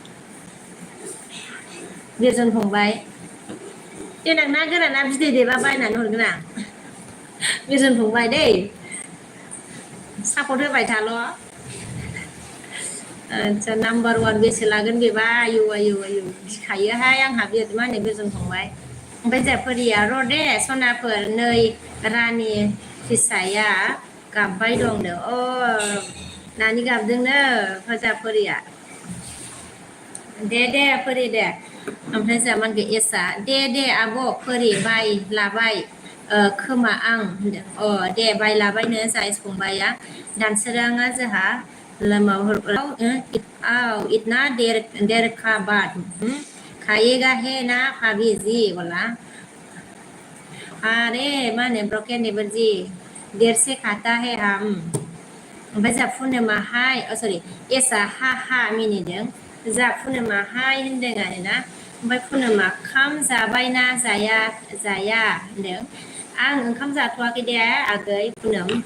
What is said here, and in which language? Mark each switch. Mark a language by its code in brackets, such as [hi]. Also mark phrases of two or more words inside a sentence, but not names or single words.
[brx] बिरजन फंबाय देनां ना गोराना बिदै दैबा बायनानै हरगोन आं बिरजन फंबाय दै सापर्ट होबाय थाल' आदसा नाम्बार 1 बेसे लागोन बेबा आयु गिखायोहाय आंहा मा होनो बिरजन फंबाय ओमफ्राय जोंहा फरिया र' दे सनाफोर नै रानि फिसाया गाबबाय दंनो नानि गाबदोंनो जोंहा फरिया दे फरि दे ओमफ्राय जोंहा मा होनगोन एसआ दे आब' फरि बाय लाबाय खोमा आं होनदों दे बाय लाबायनो जोंहा एस फंबाया दानसोराङा जोंहा [hi] इतना देर का बाद खाएगा है ना भाभी जी बोला अरे मा होनो ब्रकेन देवर जी देर से खाता है हम [brx] ओमफ्राय जा फुनोमाहाय सरि एसआ हा मिनिदों जा फुनोमाहाय होनदों आरोना ओमफ्राय फुनोमा खाम जाबायना जाया होनदों आं ओंखाम जाथ'वाखै दे आगै फुनोम